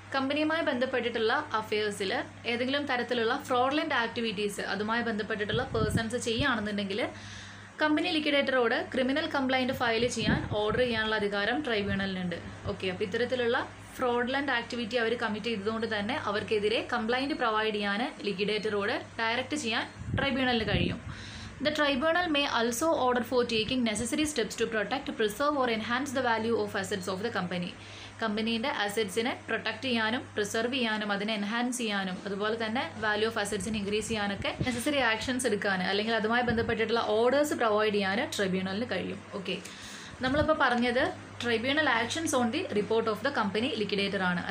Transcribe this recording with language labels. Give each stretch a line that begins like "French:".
Malayalam: കമ്പനിയുമായി ബന്ധപ്പെട്ടിട്ടുള്ള അഫയേഴ്സിൽ ഏതെങ്കിലും തരത്തിലുള്ള ഫ്രോഡ്ലൻറ്റ് ആക്ടിവിറ്റീസ് അതുമായി ബന്ധപ്പെട്ടിട്ടുള്ള പേഴ്സൺസ് ചെയ്യുകയാണെന്നുണ്ടെങ്കിൽ കമ്പനി ലിക്വിഡേറ്ററോട് ക്രിമിനൽ കംപ്ലൈൻറ്റ് ഫയൽ ചെയ്യാൻ ഓർഡർ ചെയ്യാനുള്ള അധികാരം ട്രൈബ്യൂണലിനുണ്ട്. ഓക്കെ, അപ്പോൾ ഇത്തരത്തിലുള്ള ഫ്രോഡ്ലൻറ്റ് ആക്ടിവിറ്റി അവർ കമ്മിറ്റ് ചെയ്തതുകൊണ്ട് തന്നെ അവർക്കെതിരെ കംപ്ലൈൻറ്റ് പ്രൊവൈഡ് ചെയ്യാൻ ലിക്വിഡേറ്ററോട് ഡയറക്റ്റ് ചെയ്യാൻ ട്രൈബ്യൂണലിന് കഴിയും.
English: The tribunal may also order for taking necessary steps to protect, preserve or enhance the value of assets of the company.
Malayalam: കമ്പനീൻ്റെ അസറ്റ്സിനെ protect ചെയ്യാനും പ്രിസർവ് ചെയ്യാനും അതിനെ എൻഹാൻസ് ചെയ്യാനും അതുപോലെ തന്നെ വാല്യൂ ഓഫ് അസറ്റ്സിനെ ഇൻക്രീസ് ചെയ്യാനൊക്കെ നെസസറി ആക്ഷൻസ് എടുക്കാൻ അല്ലെങ്കിൽ അതുമായി ബന്ധപ്പെട്ടിട്ടുള്ള ഓർഡേഴ്സ് പ്രൊവൈഡ് ചെയ്യാൻ ട്രൈബ്യൂണലിന് കഴിയും. ഓക്കെ, നമ്മളിപ്പോൾ പറഞ്ഞത്
English: Tribunal actions on the report of the company liquidator ആണ്.